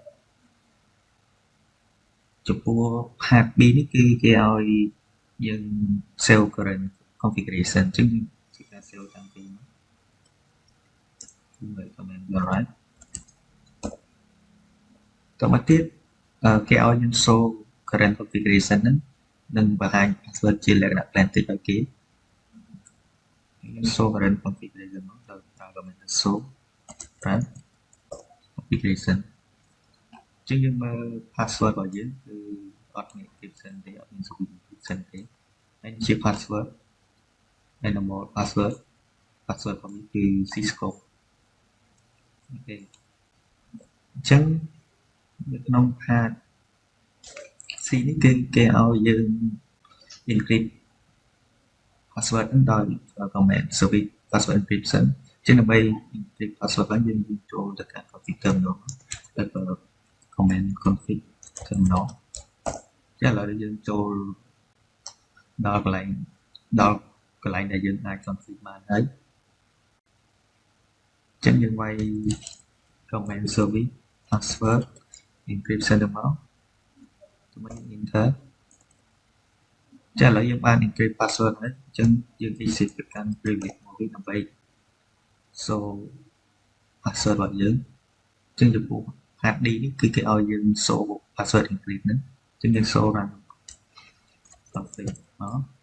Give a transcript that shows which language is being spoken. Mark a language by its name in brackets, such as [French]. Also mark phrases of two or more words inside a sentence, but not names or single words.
[Khmer] ចំពោះ [English] part B [Khmer] នេះគឺគេឲ្យយើង [English] save current configuration [Khmer] អញ្ចឹងជាការ save តាំងពីមកមើល [English] comment right [Khmer] តមកទៀតគេឲ្យយើង [English] show current configuration [Khmer] ហ្នឹងនឹងបង្ហាញ password ជាលក្ខណៈ [English] plain text [Khmer] ឲ្យគេ [English] show current configuration [Khmer] មកដោយប្រើ [English] comment show current configuration [Khmer] អញ្ចឹងយើងមើល password របស់យើងគឺអត់មាន encryption ទេអត់មាន [English] secret encryption [Khmer] ទេហើយជា [English] password normal password [Khmer] របស់វាគឺ Cisco អូ ខេអញ្ចឹងនៅក្នុង [English] part C [Khmer] នេះគឺគេឲ្យយើង [English] encrypt password [Khmer] ហ្នឹងដោយ [English] comment service password encryption [Khmer] អញ្ចឹងដើម្បី [English] encrypt password [Khmer] ហ្នឹងយើងចូលទៅកាន់ [English] config terminal [Khmer] ទៅ [English] comment config terminal [Khmer] ចឹងឥឡូវយើងចូលដល់កន្លែងដែលយើងអាច config បានហើយ អញ្ចឹងយើងវាយ [English] comment service password encryption [Khmer] ទៅមកទៅ enter ចឹងឥឡូវយើងបាន [English] encrypt password [Khmer] ហើយអញ្ចឹងយើង exit ទៅកាន់ privilege មកវិញដើម្បី [English] show password [Khmer] របស់យើងអញ្ចឹងចំពោះ [English] part D [Khmer] នេះគឺគេឲ្យយើង [English] show password encrypt [Khmer] ហ្នឹងអញ្ចឹងយើង [English] show run config [Khmer] មក